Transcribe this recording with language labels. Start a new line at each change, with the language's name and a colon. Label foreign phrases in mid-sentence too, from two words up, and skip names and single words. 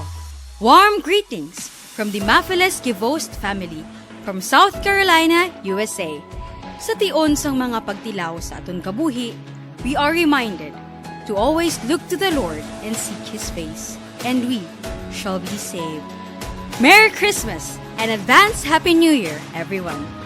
English: Warm greetings from the Mafiles Givost family from South Carolina, USA.
Hiligaynon: Sa tion sang mga pagtilaw sa aton kabuhi,
English: we are reminded to always look to the Lord and seek His face, and we shall be saved. Merry Christmas and advance Happy New Year, everyone!